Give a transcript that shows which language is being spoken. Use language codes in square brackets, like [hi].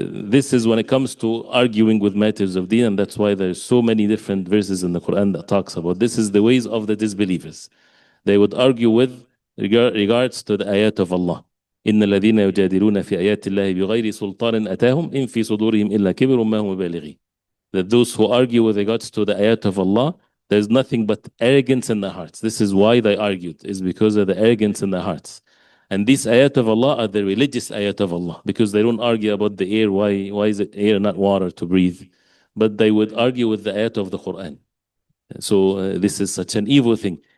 [en] This is when it comes to arguing with matters of deen, and that's why there's so many different verses in the Quran that talks about this is the ways of the disbelievers. They would argue with regards to the ayat of Allah. [ar] إن الذين يجادلون في آيات الله بغير سلطان أتاهم إن في صدورهم إلا كبر ما هم بالغين. [en] That those who argue with regards to the ayat of Allah, there's nothing but arrogance in their hearts. This is why they argued, is because of the arrogance in their hearts. And these ayat of Allah are the religious ayat of Allah, because they don't argue about the air, why is it air, not water to breathe? But they would argue with the ayat of the Quran. So this is such an evil thing.